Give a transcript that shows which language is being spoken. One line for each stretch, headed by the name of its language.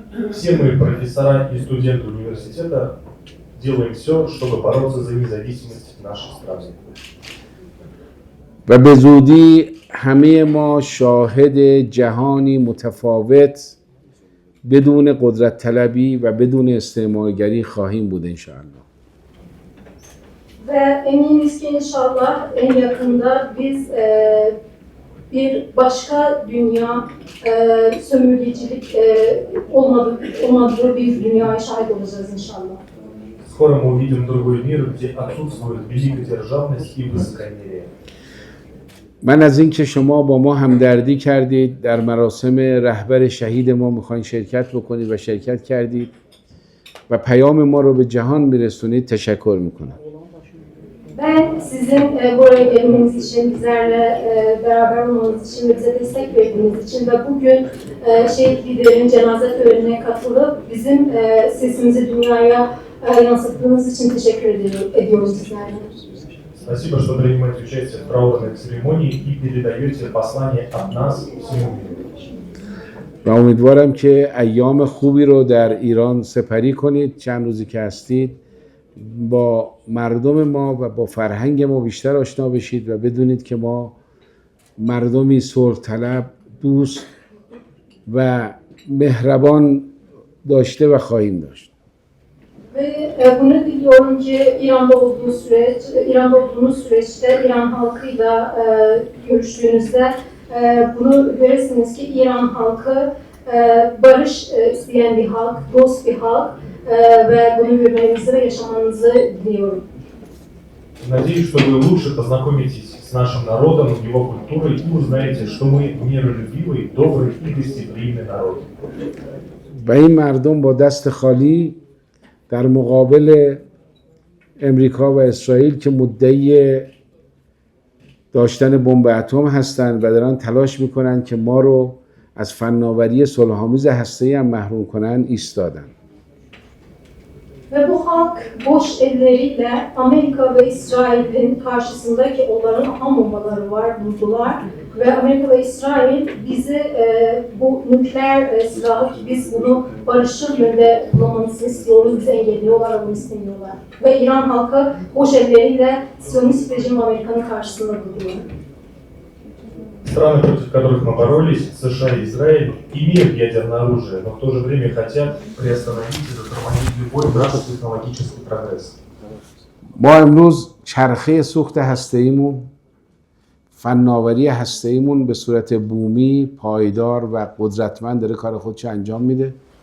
Russian: Все мы, профессора и студенты университета, делаем все, чтобы бороться за независимость нашей страны.
Persian: و به زودی همه ما شاهد جهانی متفاوت بدون قدرت طلبی و بدون استعمارگری خواهیم بود انشاءالله.
Turkish: Ve eminiz ki inşallah en yakında biz bir başka dünya, sömürgecilik olmadığı bir dünyaya şahit olacağız inşallah.
Russian: Скоро мы увидим другой мир, где отсутствует великодержавность и высокомерие.
Persian: من از اینکه شما با ما همدردی کردید در مراسم رهبر شهید ما میخواین شرکت بکنید و şirket کردید و پیام ما رو به جهان میرسونید تشکر میکنم.
Turkish: Ben sizin buraya gelmeniz için, bizlerle beraber olmanız için ve bize destek verdiğiniz için ve bugün şehit liderin cenaze törenine katılıp bizim sesimizi dünyaya yansıttığınız için teşekkür ediyoruz sizlerle.
Russian: Спасибо, что принимаете участие в траурной церемонии и передаете послание от нас всему миру.
Persian: و امیدوارم که ایام خوبی رو در ایران سپری کنید. چند روزی که هستید با مردم ما و با فرهنگ ما بیشتر آشنا بشید و بدونید که ما مردمی صلح طلب، دوست و مهربان داشته و خواهیم داشت.
Turkish: Ve bunu diliyorum ki İran'da olduğunuz süreçte İran halkıyla görüştüğünüzde bunu göresiniz ki İran halkı barış isteyen bir halk, dost bir halk ve bunu görmenizi ve yaşamanızı diliyorum.
Russian: Надеюсь, что вы лучше познакомитесь с нашим народом, его культурой и узнаете, что мы миролюбивый, добрый и гостеприимный народ.
Persian: و این مردم با دست خالی در مقابل امریکا و اسرائیل که مدعی داشتن بمب اتم هستند و دارن تلاش میکنن که ما رو از فناوری صلح‌آمیز هسته‌ای هم محروم کنن ایستادن.
Turkish: Ve bu halk boş elleriyle Amerika ve İsrail'in karşısındaki onların atom bombaları var, durdular. Ve Amerika ve İsrail bizi bu nükleer silahı ki biz bunu barışçıl yönde kullanmamızı istiyoruz, bizi engelliyorlar, bunu istemiyorlar. Ve İran halkı boş elleriyle Siyonist rejim Amerika'nın karşısında duruyor.
Russian: Страны, против которых мы боролись, США и Израиль, имеют ядерное оружие, но в то же время хотят приостановить и затормозить любой наш технологический прогресс.
Persian: ما امروز چرخه سوخت هسته‌ایمون، فناوری هسته‌ایمون به صورت بومی، پایدار و قدرتمند داره کار خودش انجام میده.